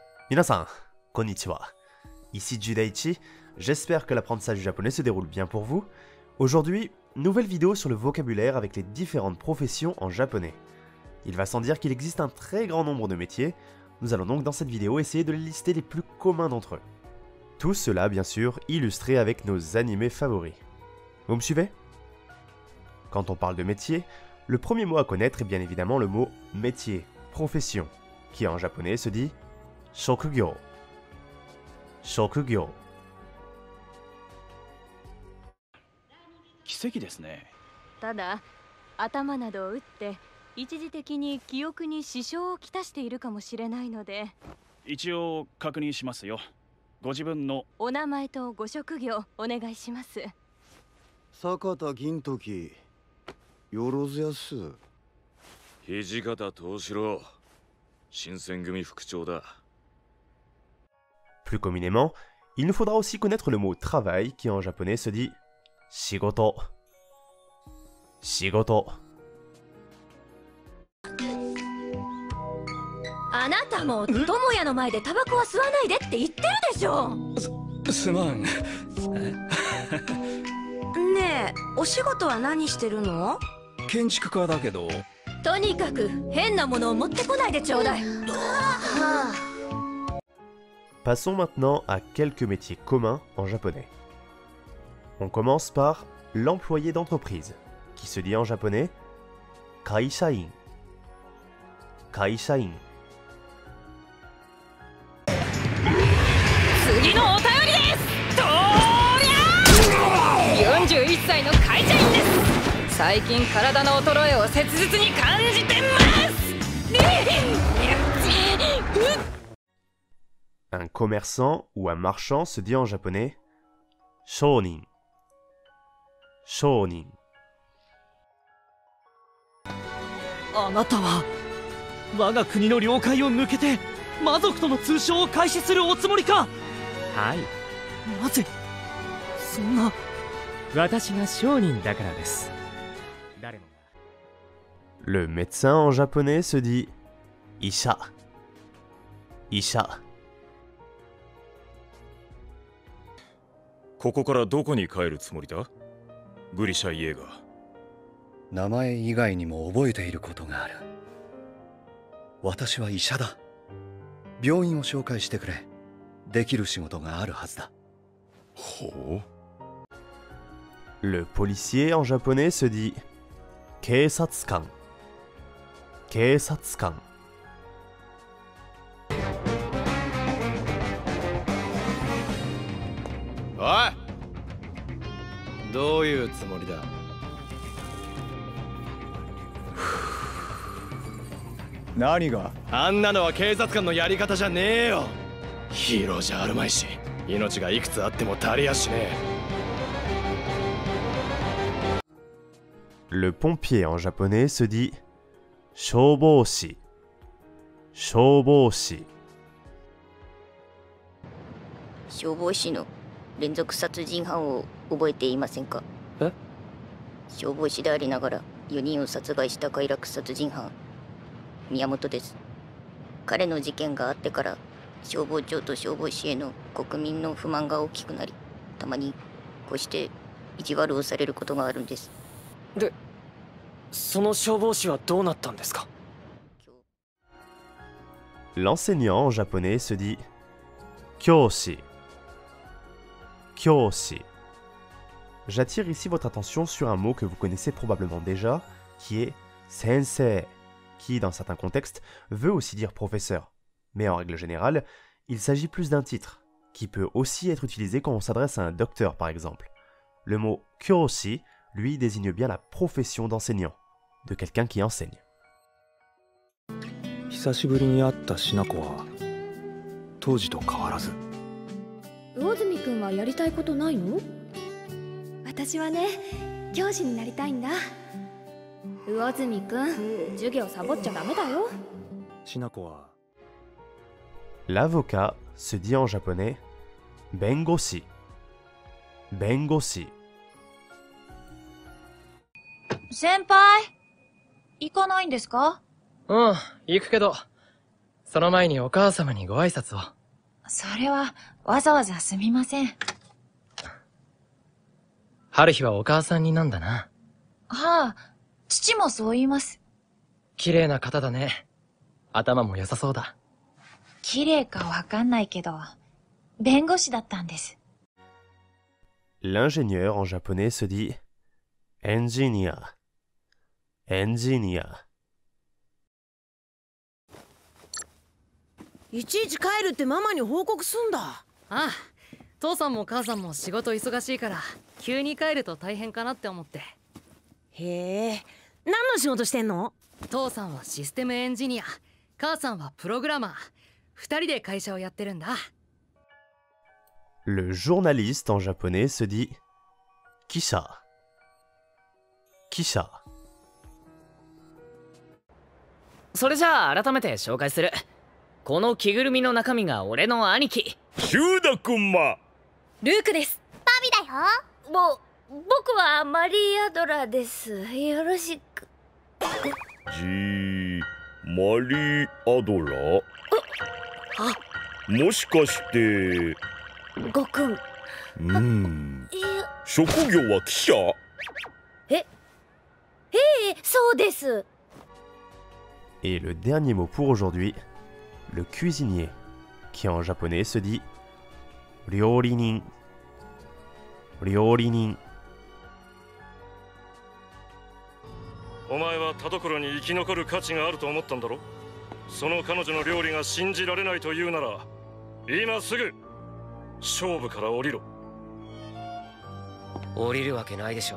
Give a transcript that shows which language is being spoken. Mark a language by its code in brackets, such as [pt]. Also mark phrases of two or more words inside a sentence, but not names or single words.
[ja] みなさん、こんにちは. [fr] Ici Judaichi, j'espère que l'apprentissage du japonais se déroule bien pour vous. Aujourd'hui, nouvelle vidéo sur le vocabulaire avec les différentes professions en japonais. Il va sans dire qu'il existe un très grand nombre de métiers, nous allons donc dans cette vidéo essayer de les lister les plus communs d'entre eux. Tout cela bien sûr illustré avec nos animés favoris. Vous me suivez? Quand on parle de métier, le premier mot à connaître est bien évidemment le mot métier, profession, qui en japonais se dit shokugyo. Shokugyo. [ja] 奇跡ですね。ただ頭などを打って一時的に記憶に支障をきたしているかもしれないので、一応確認しますよ。ご自分のお名前とご職業お願いします。坂田銀時よろずやす。土方藤四郎、新選組副長だ。 [fr] Plus communément, il nous faudra aussi connaître le mot travail qui en japonais se dit shigoto. Shigoto. [ja] あなたも友也の前でタバコは吸わないでって言ってるでしょ。すまん。ねえ、お仕事は何してるの？建築家だけど。とにかく変なものを持ってこないでちょうだい。 [fr] Passons maintenant à quelques métiers communs en japonais. On commence par l'employé d'entreprise, qui se dit en japonais kaishain. Kaishain. [ja] 次のお便りです。とりゃー41歳の会社員です。最近体の衰えを切実に感じてます。 [fr] Un commerçant ou un marchand se dit en japonais shōnin. Shōnin. [ja] あなたは我が国の領海を抜けて魔族との通商を開始するおつもりか。はい。なぜそんな。私が商人だからです。誰もが。 [fr] Le médecin en japonais se dit isha. Isha. [ja] ここからどこに帰るつもりだ？グリシャ・イエーガー。名前以外にも覚えていることがある。私は医者だ。病院を紹介してくれ。できる仕事があるはずだ。ほう。 [fr] Le policier en japonais se dit keisatsukan. Keisatsukan. [ja] おい、どういうつもりだ。何が？あんなのは警察官のやり方じゃねえよ。ヒーローじゃあるまいし、命がいくつあっても足りやしねえ。 [fr] Le pompier en japonais se dit shōbōshi. Shōbōshi. [ja] 消防士の連続殺人犯を覚えていませんか？え？消防士でありながら4人を殺害した快楽殺人犯、宮本です。彼の事件があってから消防庁と消防士への国民の不満が大きくなり、たまにこうして意地悪をされることがあるんです。で、その消防士はどうなったんですか？ [fr] L'enseignant en japonais se dit kyoshi. Kyoshi. J'attire ici votre attention sur un mot que vous connaissez probablement déjà, qui est sensei, qui dans certains contextes veut aussi dire professeur. Mais en règle générale, il s'agit plus d'un titre, qui peut aussi être utilisé quand on s'adresse à un docteur par exemple. Le mot kyoshi, lui, désigne bien la profession d'enseignant, de quelqu'un qui enseigne. [ja] 久しぶりに会ったしな子は当時と変わらず。魚住くんはやりたいことないの？私はね、教師になりたいんだ。魚住くん、授業サボっちゃダメだよ。しな子は。 [fr] L'avocat se dit en japonais bengoshi. Bengoshi. [ja] 先輩、行かないんですか？うん、行くけど、その前にお母様にご挨拶を。それはわざわざすみません。春日はお母さんになんだな。はあ、父もそう言います。綺麗な方だね。頭も良さそうだ。綺麗かわかんないけど、弁護士だったんです。 [fr] L'ingénieur en japonais se dit engineer. Engineer. [ja] いちいち帰るってママに報告すんだ。ああ、父さんも母さんも仕事忙しいから急に帰ると大変かなって思って。へえ、何の仕事してんの？父さんはシステムエンジニア、母さんはプログラマー。2人で会社をやってるんだ。 [fr] Le journaliste en japonais se dit Kisha. Kisha. [ja] それじゃあ改めて紹介する。この着ぐるみの中身が俺の兄貴ヒューダ君ま。ルークです。バビだよ。僕はマリー・アドラーです。よろしく。マリー・アドラー。もしかしてごくん。職業は記者？そうです。 [fr] Et le dernier mot pour aujourd'hui, le cuisinier, qui en japonais se dit ryōrinin. Ryōrinin. [ja] お前は田所に生き残る価値があると思ったんだろ。その彼女の料理が信じられないというなら今すぐ勝負から降りろ。降りるわけないでしょ。